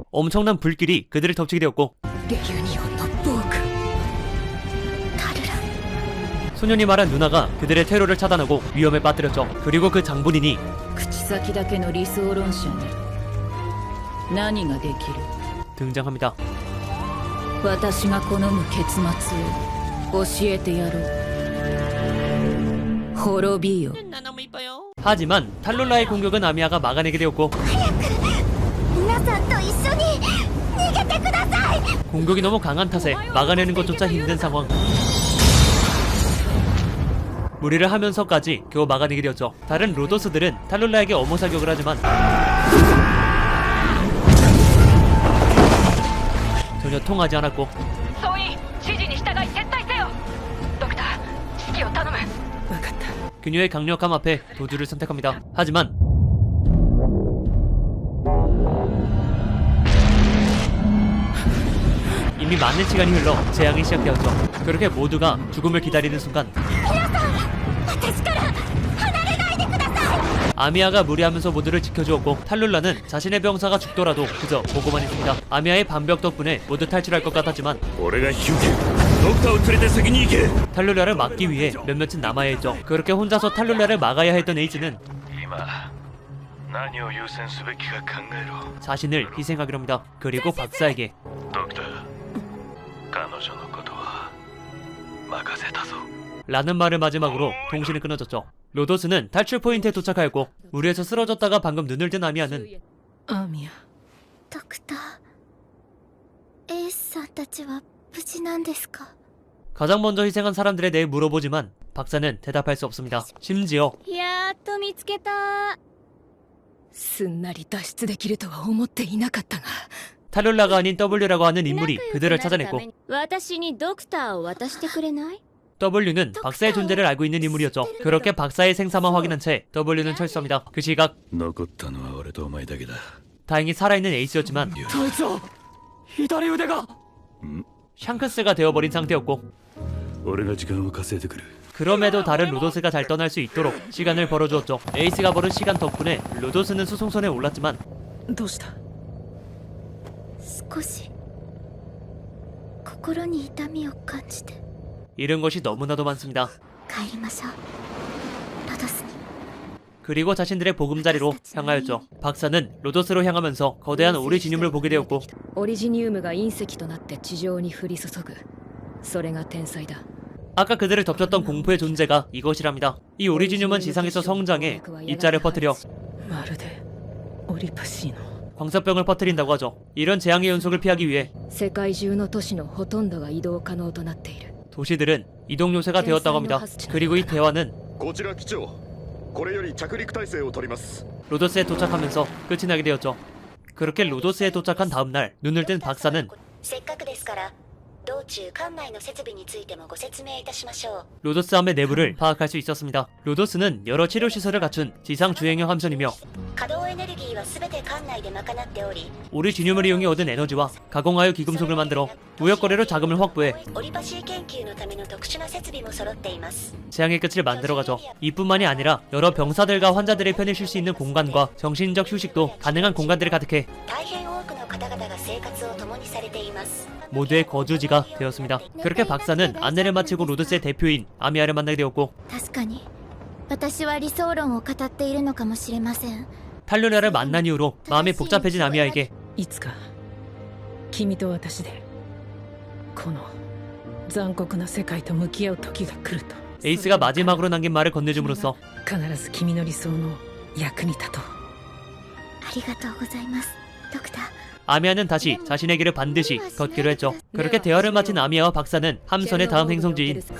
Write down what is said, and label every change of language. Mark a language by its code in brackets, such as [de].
[ko] 엄청난 불길이 그들을 덮치게 되었고 [ja] レユニオンの暴君。 [ko] 소년이 말한 누나가 그들의 테러를 차단하고 위험에 빠뜨렸죠. 그리고 그 장본인이 [ja] 口先だけの理想論者に何ができる。 [ko] 등장합니다. [ja] 私が好む結末を教えてやろう。滅びよ。 [ko] 하지만 탈룰라의 공격은 아미아가 막아내게 되었고 [ja] 皆さんと一緒に逃げてください。 [ko] 공격이 너무 강한 탓에 막아내는 것조차 힘든 상황. 무리를 하면서까지 겨우 막아내게 되었죠. 다른 로도스들은 탈룰라에게 어머 사격을 하지만 전혀 통하지 않았고 [ja] 総員指示に従い撤退せよ。ドクター指揮を頼む。分かった。 [ko] 그녀의 강력함 앞에 도주를 선택합니다. 하지만 이미 많은 시간이 흘러 재앙이 시작되었죠. 그렇게 모두가 죽음을 기다리는 순간 아미아가 무리하면서 모두를 지켜주었고 탈룰라는 자신의 병사가 죽더라도 그저 보고만 있습니다. 아미아의 반벽 덕분에 모두 탈출할 것 같았지만 [ja] 俺が引き受けるドクターを連れて先に行け [ko] 탈룰라를 막기 위해 몇몇은 남아야 했죠. 그렇게 혼자서 탈룰라를 막아야 했던 에이즈는 [ja] 今何を優先すべきか考えろ [ko] 자신을 희생하기로 합니다. 그리고 박사에게 [ja] ドクター彼女のことは任せたぞ [ko] 라는 말을 마지막으로 통신이 끊어졌죠. 로도스는 탈출 포인트에 도착하였고 물에서 쓰러졌다가 방금 눈을 뜬 아미아는 [ja] アーミアドクターエースさんたちは無事なんですか？ [ko] 가장 먼저 희생한 사람들에 대해 물어보지만 박사는 대답할 수 없습니다. 심지어 [ja] やっと見つけた。すんなり脱出できるとは思っていなかったが [ko] 탈룰라가 아닌 W라고 하는 인물이 그들을 찾아냈고 [ja] 私にドクターを渡してくれない？ [ko] W는 박사의 존재를 알고 있는 인물이었죠. 그렇게 박사의 생사만 확인한 채 W는 철수합니다. 그 시각 [ja] 残ったのは俺とお前だけだ [ko] 다행히 살아있는 에이스였지만 [ja] 隊長左腕が [ko] 샹크스가 되어버린 상태였고 [ja] 俺が時間を稼いでくる [ko] 그럼에도 다른 로도스가 잘 떠날 수 있도록 시간을 벌어주었죠. 에이스가 벌은 시간 덕분에 로도스는 수송선에 올랐지만 [ja] どうした？少し心に痛みを感じて [ko] 잃은 것이 너무나도 많습니다. [ja] 帰りましょう。ロドスに。 [ko] 그리고 자신들의 보금자리로 향하였죠. 박사는 로도스로 향하면서 거대한 오리지늄을 보게 되었고 [ja] オリジニウムが隕石となって地上に降り注ぐそれが天才だ [ko] 아까 그들을 덮쳤던 공포의 존재가 이것이랍니다. 이 오리지늄은 지상에서 성장해 입자를 퍼뜨려 [ja] まるでオリパシーの [ko] 광사병을 퍼뜨린다고 하죠. 이런 재앙의 연속을 피하기 위해 [ja] 世界中の都市のほとんどが移動可能となっている [ko] 도시들은 이동 요새가 되었다고 합니다. 그리고 이 대화는 [ja] こちら機長これより着陸態勢を取ります [ko] 로도스에 도착하면서 끝이 나게 되었죠. 그렇게 로도스에 도착한 다음날 눈을 뜬 박사는 [ja] せっかくですから道中艦内の設備についてもご説明いたしましょう。 [ko] 로도스함의 내부를 파악할 수 있었습니다. 로도스는 여러 치료 시설을 갖춘 지상 주행형 함선이며 [ja] 稼働エネルギーはすべて艦内で賄っており、 [ko] 오리지늄을 이용해 얻은 에너지와 가공하여 기금속을 만들어 무역거래로 자금을 확보해 [ja] オリパシー研究のための特殊な設備も揃っています。 [ko] 재앙의 끝을 만들어가죠. 이뿐만이 아니라 여러 병사들과 환자들의 편히 쉴 수 있는 공간과 정신적 휴식도 가능한 공간들이 가득해 [ja] 大変多くの方々が生活を共にされています。 [ko] 모두의 거주지가 되었습니다. 그렇게 박사는 안내를 마치고 로도스의 대표인 아미아를 만나게 되었고 [ja] 確かに私は理想論を語っているのかもしれません。 [ko] 탈루라를 만난 이후로 마음이 복잡해진 아미아에게 [ja] いつか君と私でこの残酷な世界と向き合う時が来ると [ko] 에이스가 마지막으로 남긴 말을 건네줌으로써 [ja] 必ず君の理想の役に立とう。ありがとうございます、ドクター。 [ko] 아미아는 다시 자신의 길을 반드시 걷기로 했죠. 그렇게 대화를 마친 아미아와 박사는 함선의 다음 행성지인